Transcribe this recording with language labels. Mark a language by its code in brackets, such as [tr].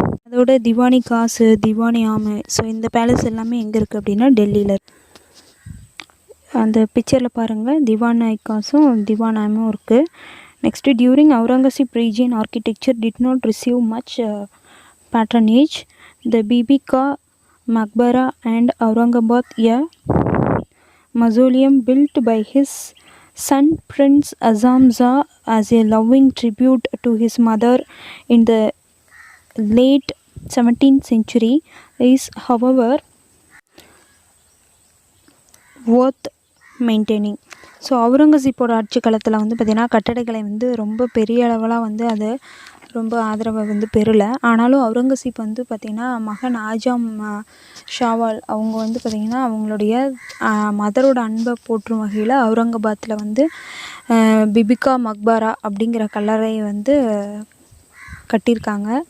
[ta] அதோட திவானி காசு, திவானி ஆமு, ஸோ இந்த பேலஸ் எல்லாமே எங்கே இருக்குது அப்படின்னா டெல்லியில். அந்த பிக்சரில் பாருங்கள், திவான் காசும் திவான் ஆமும் இருக்குது. [en] Next, during Aurangzeb region architecture did not receive much patronage. The Bibi-Ka Maqbara and Aurangabad, a mausoleum built by his son Prince Azam Shah as a loving tribute to his mother in the late 17th century, is however worth maintaining. [ta] So அவுரங்கசீப்போட ஆட்சி காலத்தில் வந்து பார்த்திங்கன்னா கட்டடக்கலை வந்து ரொம்ப பெரிய அளவெலாம் வந்து அது ரொம்ப ஆதரவை வந்து பெறலை. ஆனாலும் அவுரங்கசீப் வந்து பார்த்திங்கன்னா மகன் ஆஜாம் ஷாவால் அவங்க வந்து பார்த்திங்கன்னா அவங்களுடைய மதரோட அன்பை போற்றும் வகையில் அவுரங்காபாத்தில் வந்து பிபிகா மக்பாரா அப்படிங்கிற கல்லறையை வந்து கட்டியிருக்காங்க.